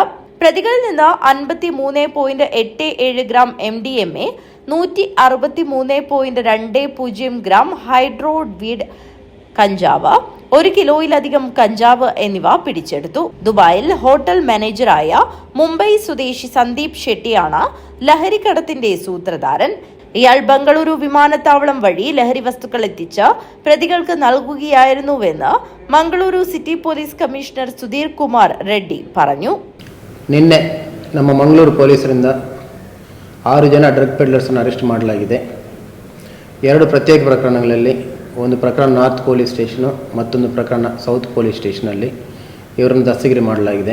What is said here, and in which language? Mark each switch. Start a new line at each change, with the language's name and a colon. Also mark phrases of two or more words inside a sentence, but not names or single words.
Malayalam: പ്രതികളിൽ നിന്ന് 53.87 ഗ്രാം MDMA, 163.20 ഗ്രാം ഹൈഡ്രോവീഡ് കഞ്ചാവ്, 1 കിലോയിലധികം കഞ്ചാവ് എന്നിവ പിടിച്ചെടുത്തു. ദുബായിൽ ഹോട്ടൽ മാനേജറായ മുംബൈ സ്വദേശി സന്ദീപ് ഷെട്ടിയാണ് ലഹരിക്കടത്തിന്റെ സൂത്രധാരൻ. ഇയാൾ ബംഗളൂരു വിമാനത്താവളം വഴി ലഹരി വസ്തുക്കൾ എത്തിച്ച് പ്രതികൾക്ക് നൽകുകയായിരുന്നുവെന്ന് മംഗളൂരു
English: City Police Commissioner
Malayalam: ಸುಧೀರ್ ಕುಮಾರ್ ರೆಡ್ಡಿ പറഞ്ഞു.
Kannada: ನಿನ್ನೆ ನಮ್ಮ ಮಂಗಳೂರು ಪೊಲೀಸರಿಂದ 6 ಜನ ಡ್ರಗ್ ಪೆಡ್ಲರ್ಸನ್ನು ಅರೆಸ್ಟ್ ಮಾಡಲಾಗಿದೆ. 2 ಪ್ರತ್ಯೇಕ ಪ್ರಕರಣಗಳಲ್ಲಿ, ಒಂದು ಪ್ರಕರಣ
English: North Police Station,
Kannada: ಮತ್ತೊಂದು ಪ್ರಕರಣ
English: South Police Station
Kannada: ಇವರನ್ನು ದಸ್ತಗಿರಿ ಮಾಡಲಾಗಿದೆ.